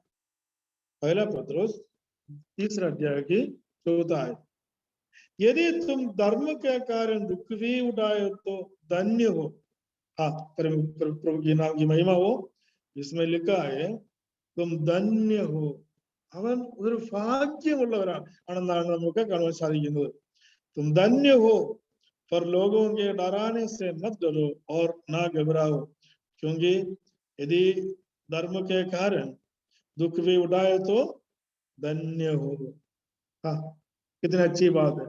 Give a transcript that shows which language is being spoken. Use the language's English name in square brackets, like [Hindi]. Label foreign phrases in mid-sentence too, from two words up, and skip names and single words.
[Hindi] पहला पत्रोस 3 अध्याय की 14 है। यदि तुम धर्म के कारण दुख भी उठाए तो धन्य हो। हाँ, प्रभु की नाम की महिमा हो। इसमें लिखा है तुम धन्य हो, [Malayalam] അവൻ ഒരു ഭാഗ്യമുള്ളവരാണെന്നാണ് നമുക്ക് കാണുവാൻ സാധിക്കുന്നത്। [Hindi] तुम धन्य हो, पर लोगों के डराने से मत डरो और ना घबराओ, क्योंकि यदि धर्म के कारण दुख भी उठाए तो धन्य हो। हाँ, कितनी अच्छी बात है।